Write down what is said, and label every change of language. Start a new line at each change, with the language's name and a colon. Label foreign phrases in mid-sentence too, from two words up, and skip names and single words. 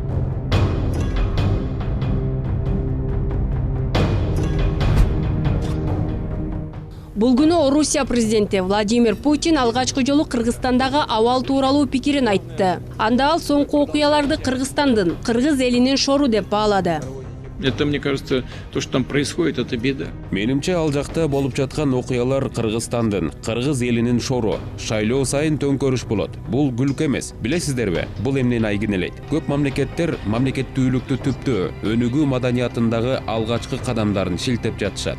Kyrgyz: Бул күнү Орусия президенти Владимир Путин алгачкы жолу Кыргызстандагы абал тууралуу пикирин айтты. Анда ал соңку окуяларды Кыргызстандын, кыргыз элинин шору деп баалады.
Russian: Это, мне кажется, то, что там происходит, это беда.
Kyrgyz: Менимче ал жакта болуп жаткан окуялар Кыргызстандын, кыргыз элинин шору. Шайлоо сайын төңкөрүш болот. Бул күлкү эмес. Билесиздерби? Бул эмнени айгинелейт. Көп мамлекеттер мамлекеттүүлүктү түптөө, өнүгүү маданиятындагы алгачкы кадамдарын шилтеп жатышат.